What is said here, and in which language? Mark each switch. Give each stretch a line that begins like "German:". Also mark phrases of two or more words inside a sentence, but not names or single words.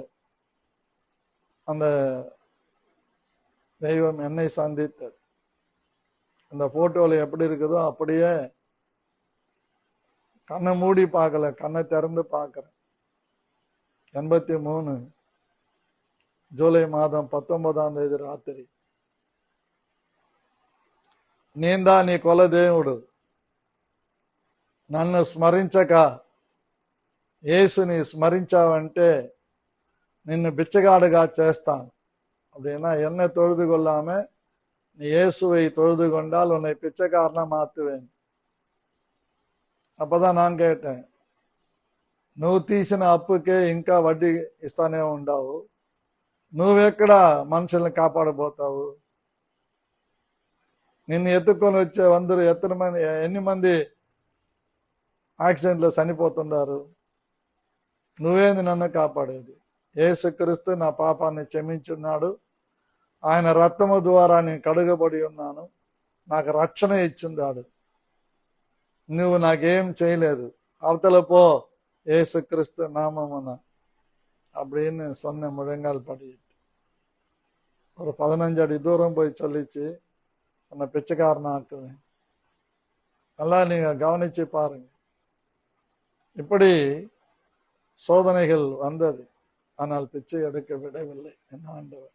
Tamil: அந்த தெய்வம் என்னை சந்தித்தது. அந்த போட்டோல எப்படி இருக்குதோ அப்படியே கண்ணை மூடி பார்க்கல, கண்ணை திறந்து பார்க்கிறேன். 83 ஜூலை மாதம் 19ஆம் தேதி రాత్రి.
Telugu: నేందా నీ కొల దేవుడు, నన్ను స్మరించక యేసుని స్మరించావంటే నిన్ను బిచ్చగాడుగా చేస్తాను.
Tamil: அப்படின்னா என்ன தொழுது கொள்ளாம நீ இயேசுவை தொழுது கொண்டால் உன்னை பிச்சைக்காரனா மாத்துவேன். அப்பதான் நான் கேட்டேன்,
Telugu: నువ్వు తీసిన అప్పుకే ఇంకా వడ్డీ ఇస్తానే ఉంటావు, నువ్వెక్కడ మనుషుల్ని కాపాడబోతావు? నిన్ను ఎత్తుకొని వచ్చే వందరు ఎన్ని మంది యాక్సిడెంట్లో చనిపోతున్నారు? నువ్వేంది నన్ను కాపాడేది? యేసుక్రీస్తు నా పాపాన్ని క్షమించున్నాడు. ఆయన రక్తము ద్వారా నేను కడుగబడి ఉన్నాను. నాకు రక్షణ ఇచ్చున్నాడు. నువ్వు నాకేం చేయలేదు, అవతల పో యేసుక్రీస్తు
Tamil: நாமமுன அப்படின்னு சொன்ன முழங்கால் படிட்டு ஒரு 15 அடி தூரம் போய் சொல்லிச்சு, உன்னை பிச்சைக்காரனா ஆக்குவேன். நல்லா நீங்க கவனிச்சு பாருங்க. இப்படி சோதனைகள் வந்தது, ஆனால் பிச்சை எடுக்க விடவில்லை என் ஆண்டவர்.